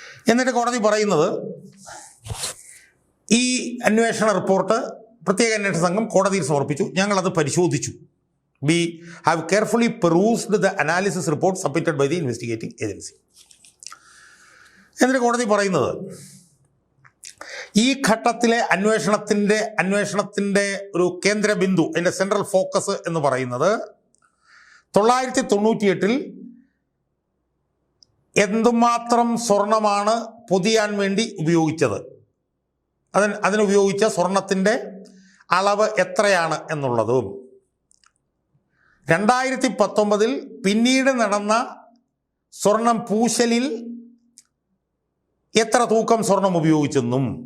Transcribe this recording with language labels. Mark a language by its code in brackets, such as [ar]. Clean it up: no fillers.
[ml] എന്നിട്ട് കോടതി പറയുന്നത്, ഈ അന്വേഷണ റിപ്പോർട്ട് പ്രത്യേക അന്വേഷണ സംഘം കോടതിയിൽ സമർപ്പിച്ചു, ഞങ്ങളത് പരിശോധിച്ചു. [en] We have carefully perused the analysis report submitted by the investigating agency. [ml] എന്നിട്ട് കോടതി പറയുന്നത്, ഈ ഘട്ടത്തിലെ അന്വേഷണത്തിൻ്റെ ഒരു കേന്ദ്ര ബിന്ദു, അതിൻ്റെ സെൻട്രൽ ഫോക്കസ് എന്ന് പറയുന്നത് 998 എന്തുമാത്രം സ്വർണമാണ് പൊതിയാൻ വേണ്ടി ഉപയോഗിച്ചത്, അതിനുപയോഗിച്ച സ്വർണത്തിൻ്റെ അളവ് എത്രയാണ് എന്നുള്ളതും 2019 പിന്നീട് നടന്ന സ്വർണം പൂശലിൽ എത്ര തൂക്കം സ്വർണം ഉപയോഗിച്ചെന്നും